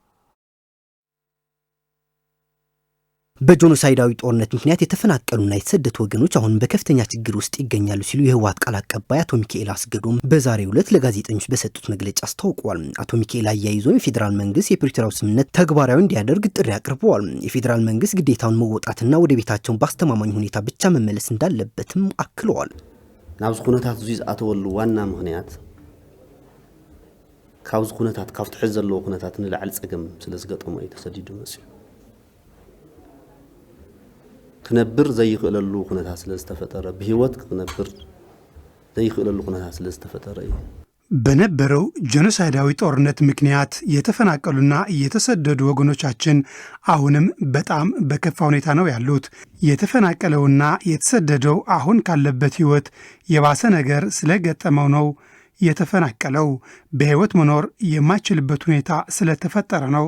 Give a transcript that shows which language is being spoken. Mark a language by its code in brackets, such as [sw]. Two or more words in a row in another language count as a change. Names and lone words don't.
[am] በጆኖሳይዳዊ ጦርነት ምክንያት የተፈናቀሉና የተሰደዱ ወገኖች አሁን በከፍተኛ ችግር ውስጥ ይገኛሉ ሲሉ የህወሓት ቃል አቀባይ አቶ ሚካኤል አስገዶም በዛሬው ዕለት ለጋዜጠኞች በሰጡት መግለጫ አስታውቀዋል። አቶ ሚካኤል አያይዘው የፌዴራል መንግስት የፕሪቶሪያው ስምምነት ተግባራዊ እንዲያደርግ ጥሪ አቅርበዋል። የፌዴራል መንግስት ግዴታውን መወጣትና ወደ ቤታቸው በአስተማማኝ ሁኔታ ብቻ መመለስ እንዳለበትም አክለዋል። [ti] ናብዝ ኩነታት ዙይ ዝኣተወሉ ዋና ምክንያት ካብዝ ኩነታት ካብቲ ሕዚ ዘለዎ ኩነታት ንላዕሊ ፀገም ስለዝገጠሞ እዩ ተሰዲዱ መሲሉ ክነብር ዘይኽእለሉ ኩነታት ስለዝተፈጠረ በህይወት ክነብር ዘይኽእለሉ ኩነታት ስለዝተፈጠረ እዩ። [am] በነበረው ጆኖሳይዳዊ ጦርነት ምክንያት የተፈናቀሉና የተሰደዱ ወገኖቻችን አሁንም በጣም በከፋ ሁኔታ ነው ያሉት። የተፈናቀለውና የተሰደደው አሁን ካለበት ህይወት የባሰ ነገር ስለገጠመው ነው የተፈናቀለው። በህይወት መኖር የማይችልበት ሁኔታ ስለተፈጠረ ነው